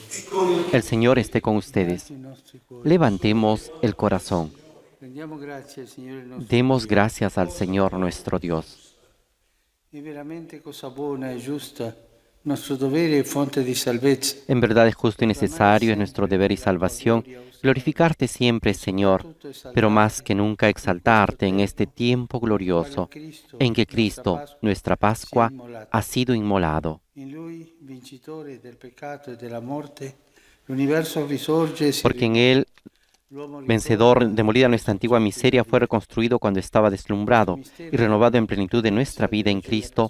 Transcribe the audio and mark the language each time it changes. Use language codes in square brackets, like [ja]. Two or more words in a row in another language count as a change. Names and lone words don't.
[es] El Señor esté con ustedes. Levantemos el corazón. [it] Rendiamo grazie al Signore nostro [es] Demos [it] Dio. [es] gracias al Señor nuestro Dios. [it] È veramente cosa buona e giusta, nostro dovere e fonte di salvezza. [es] En verdad es justo y necesario, es nuestro deber y salvación, glorificarte siempre, Señor, pero más que nunca exaltarte en este tiempo glorioso en que Cristo, nuestra Pascua, ha sido inmolado. [it] In Lui, vincitore del peccato e della morte, l'universo risorge e si [es] Porque en Él, [it] l'uomo [es] vencedor, demolida nuestra antigua miseria, fue reconstruido cuando estaba deslumbrado y renovado en plenitud de nuestra vida en Cristo.